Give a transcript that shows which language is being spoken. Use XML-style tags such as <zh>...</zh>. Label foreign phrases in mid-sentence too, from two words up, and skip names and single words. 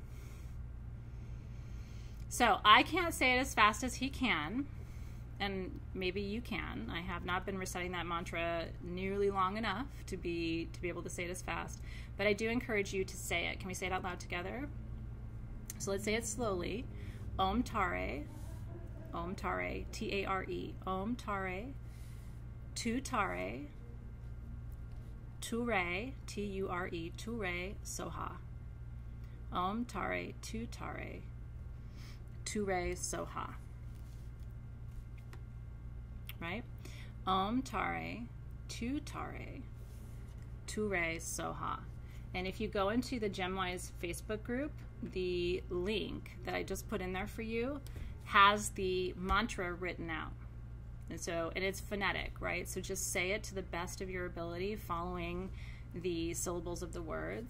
<en>So, I can't say it as fast as he can, and maybe you can. I have not been reciting that mantra nearly long enough to be able to say it as fast, but I do encourage you to say it. Can we say it out loud together? So let's say it slowly.</en> <sa>Om Tare, T-A-R-E, Om Tare, Tu Tare, Ture, T-U-R-E, Ture, Soha. Om Tare, Tu Tare, Ture, Soha.</sa> <en>Right?</en> <sa>Om Tare, Tu Tare, Ture, Soha.</sa> <en>And if you go into the GemWise Facebook group, the link that I just put in there for you has the mantra written out. And it's phonetic, right? So just say it to the best of your ability, following the syllables of the words.</en>